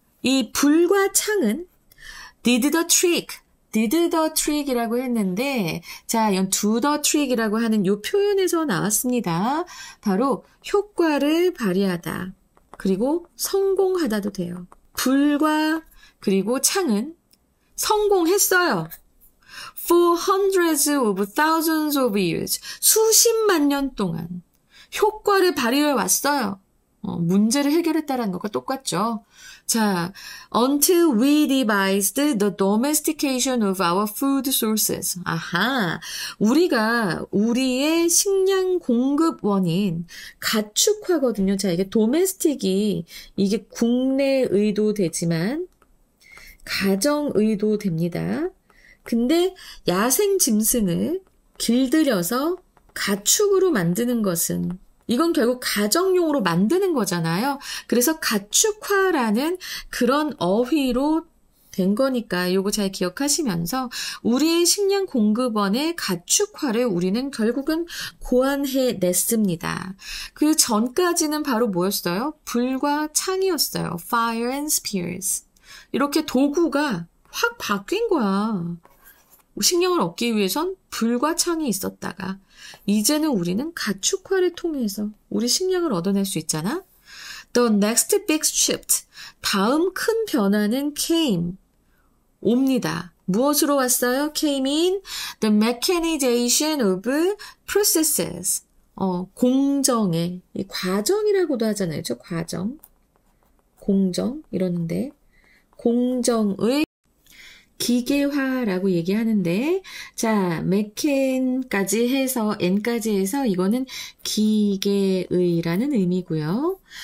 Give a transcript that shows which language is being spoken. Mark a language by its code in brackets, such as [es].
[ko] 이 불과 창은 did the trick이라고 했는데 자, 이건 do the trick이라고 하는 이 표현에서 나왔습니다. 바로 효과를 발휘하다. 그리고 성공하다도 돼요. 불과 그리고 창은 성공했어요. [en] For hundreds of thousands of years. [ko] 수십만 년 동안 효과를 발휘해 왔어요. 문제를 해결했다라는 것과 똑같죠. [en] 자, until we devised the domestication of our food sources. [ko] 아하, 우리가 우리의 식량 공급원인 가축화거든요. 자, 이게 domestic이 이게 국내의도 되지만 가정의도 됩니다. 근데 야생 짐승을 길들여서 가축으로 만드는 것은 이건 결국 가정용으로 만드는 거잖아요. 그래서 가축화라는 그런 어휘로 된 거니까 요거 잘 기억하시면서 우리의 식량 공급원의 가축화를 우리는 결국은 고안해냈습니다. 그 전까지는 바로 뭐였어요? 불과 창이었어요. [en] Fire and spears. [ko] 이렇게 도구가 확 바뀐 거야. 식량을 얻기 위해선 불과 창이 있었다가 이제는 우리는 가축화를 통해서 우리 식량을 얻어낼 수 있잖아. [en] The next big shift. [ko] 다음 큰 변화는 came. 옵니다. 무엇으로 왔어요? [en] came in the mechanization of processes. [ko] 공정의, 과정이라고도 하잖아요. 저 과정. 공정, 이러는데. 공정의 기계화라고 얘기하는데, 자, 메캔까지 해서, n까지 해서, 이거는 기계의라는 의미고요.